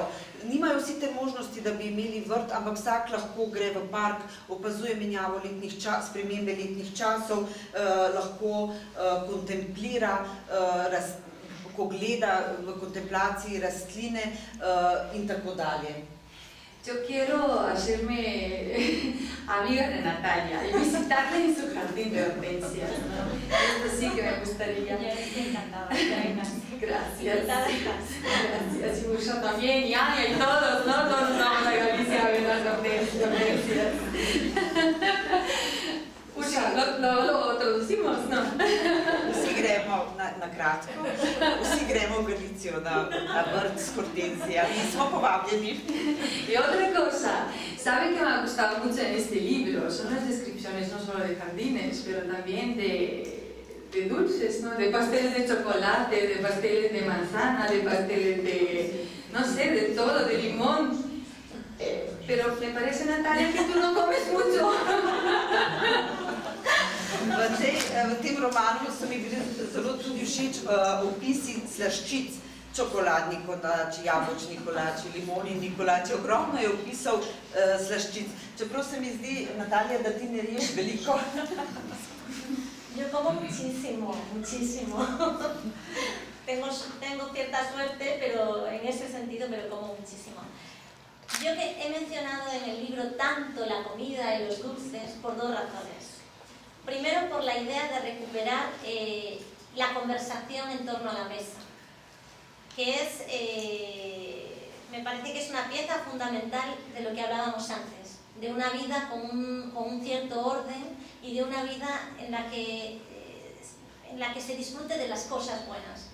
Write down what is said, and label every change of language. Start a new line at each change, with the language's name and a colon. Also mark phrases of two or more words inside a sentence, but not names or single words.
Slovenian: Nimajo vsi te možnosti, da bi imeli vrt, ampak vsak lahko gre v park, opazuje menjavo spremembe letnih časov, lahko kontemplira, ko gleda v kontemplaciji rastline in tako dalje.
Spanish: Yo quiero hacerme amiga de Natalia y visitarla en su jardín de hortensias, ¿no? Esto sí que me gustaría. Yo estoy encantada. Gracias. Gracias. Y Musa también, y Anya y todos, ¿no? Todos vamos a Galicia a ver las hortensias. Musa, lo traducimos, ¿no?
Slovenian: Vsi gremo, na kratko, vsi gremo v Galicijo na vrt s hortenzijami in smo povabljeni.
Spanish: Y otra cosa, ¿sabe que me ha gustado mucho en este libro? Son las descripciones no solo de jardines, pero también de dulces, ¿no? De pasteles de chocolate, de pasteles de manzana, de pasteles de, no sé, de todo, de limón. Pero me parece, Natalia, que tú no comes mucho.
Slovenian: V tem romanu so mi bili zelo tudi všeč opisi slaščic, čokoladni kolači, jabolčni kolači, limonini kolači, ogromno je opisal slaščic. Čeprav se mi zdi, Natalija, da ti ne riješ veliko.
Spanish: Yo como muchísimo, muchísimo. Tengo cierta suerte, pero en ese sentido me lo como muchísimo. Yo que he mencionado en el libro tanto la comida y los dulces por dos razones. Primero, por la idea de recuperar la conversación en torno a la mesa, que me parece que es una pieza fundamental de lo que hablábamos antes, de una vida con un cierto orden y de una vida en la que se disfrute de las cosas buenas.